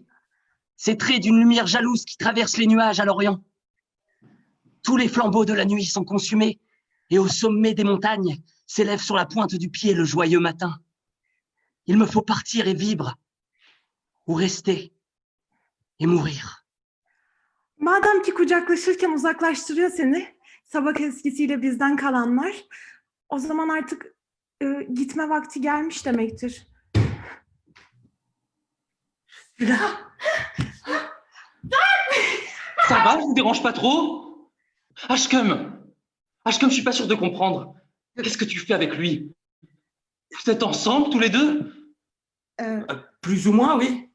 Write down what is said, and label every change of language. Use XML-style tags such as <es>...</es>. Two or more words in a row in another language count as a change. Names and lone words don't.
<fr>Ces traits d'une lumière jalouse qui traverse les nuages à l'Orient. Tous les flambeaux de la nuit sont consumés et au sommet des montagnes s'élève sur la pointe du pied le joyeux matin. Il me faut partir et vivre, ou rester et mourir.</fr> <tr>Madem ki kucaklaşırken uzaklaştırıyor seni, sabah eskisiyle bizden kalanlar, o zaman artık gitme vakti gelmiş demektir.</tr> <fr>Là. Ça va, je vous dérange pas trop? Ashkum! Ashkum, je suis pas sûr de comprendre. Qu'est-ce que tu fais avec lui? Vous êtes ensemble tous les deux? Plus ou moins, oui.</fr>